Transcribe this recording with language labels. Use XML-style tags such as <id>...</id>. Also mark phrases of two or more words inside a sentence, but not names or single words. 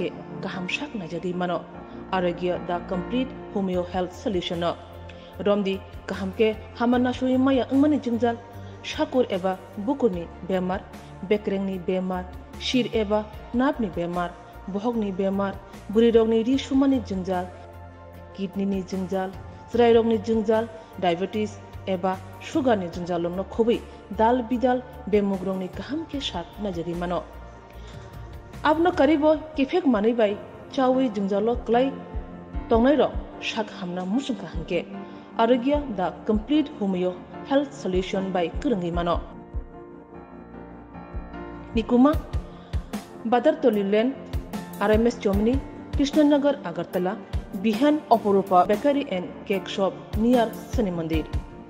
<trp>कहम शक नाजादि मानो आरोग्य दा कंप्लीट होमियो हेल्थ सल्यूशन रमदी कहम के हामना सुई माया अंगमनि जिंजाल शाकुर एबा बुकुरनि बेमार बेक्रेंनि बेमार शिर एबा नापनि बेमार बहगनि बेमार बुरि रोगनि रिसुमानि जिंजाल किडनीनि जिंजाल स्राय रोगनि जिंजाल डायबिटीज एबा शुगारनि जिंजालनो खुबै दाल बिदाल बेमुग्रंनि कहम के साथ नजरि मानो आपनो करीबो किफेक मानै बाय चावै जिंजालो क्लाय तंगनै रो शाक हामना मुसुंका हंके आरोग्य दा कंप्लीट होमियो हेल्थ सल्यूशन बाय करंगी मानो निकुमा बादर तोलिलेन आरएमएस चोमनी कृष्णनगर अगरतला बिहान अपरूपा बेकरी एंड केक शॉप नियर शनि मंदिर।</trp>